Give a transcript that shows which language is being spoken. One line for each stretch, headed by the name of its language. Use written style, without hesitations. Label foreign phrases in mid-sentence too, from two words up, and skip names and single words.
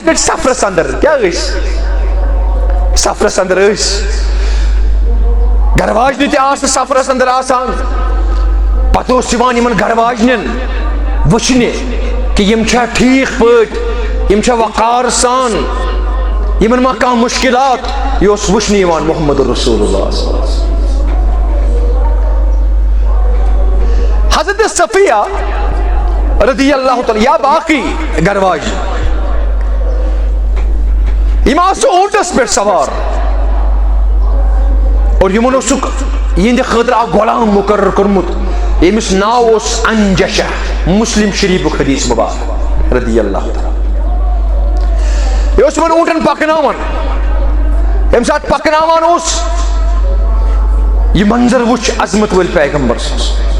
Kashmiri: گٔٹۍ سفرس اندر کیٛاہ ٲسۍ سفرس اندر ٲسۍ گھر واجنہِ تہِ آسہٕ سفرس اندر آسان پتہٕ اوس یِوان یِمن گھر واجنٮ۪ن وٕچھنہِ کہ یِم چھا ٹھیٖک پٲٹھۍ یِم چھا وقار سان یِمن ما کانٛہہ مُشکلات یہِ اوس وٕچھنہِ یِوان محمد رسول اللہ حضرت صفیہ
Arabic: رضی اللہ تعالی
Kashmiri: یا باقی گرواج یم آسو اونٹس پہ سوار اور یمن اوسک یہندِ خاطر اکھ غلام مقرر کورمت یمس ناو اوس انجشہ مسلم شریفک حدیث مبارک
Arabic: رضی اللہ تعالی
Kashmiri: یہ اوس من اونٹن پکناوان یم سات پکناوان اوس یہ منظر وچ عظمت ول پیغمبر سنس